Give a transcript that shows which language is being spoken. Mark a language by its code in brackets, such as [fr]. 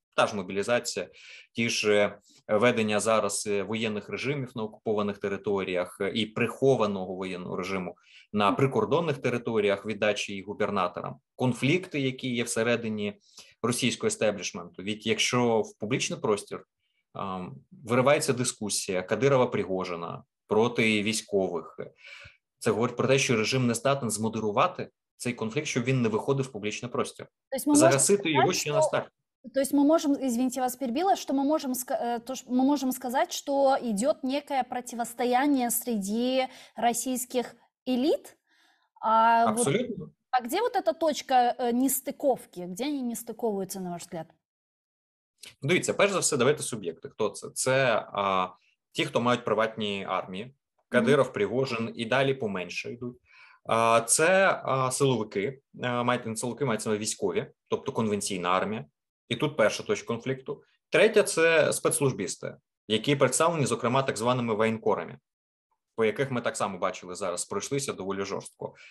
[uk] Та ж мобілізація, ті ж ведення зараз воєнних режимів на окупованих територіях і прихованого воєнного режиму на прикордонних територіях, віддачі їх губернаторам, конфлікти, які є всередині російського естеблішменту. Від якщо в публічний простір виривається дискусія Кадирова-Пригожина проти військових, це говорить про те, що режим не здатен змодерувати цей конфлікт, щоб він не виходив в публічний простір. Загасити його ще на старт. [ru] То есть мы можем, извините, вас перебила, что мы можем сказать, что идет некое противостояние среди российских элит. Абсолютно. Вот, а где вот эта точка нестыковки? Где они не стыковываются, на ваш взгляд? [uk] Дивіться, перш за все, давайте суб'єкти. Хто це? Це ті, хто мають приватні армії. Кадиров, Пригожин і далі поменше йдуть. Це силовики, мається військові, тобто конвенційна армія. І тут перша точка конфлікту. Третя – це спецслужбісти, які представлені, зокрема, так званими воєнкорами, по яких ми так само бачили зараз, пройшлися доволі жорстко.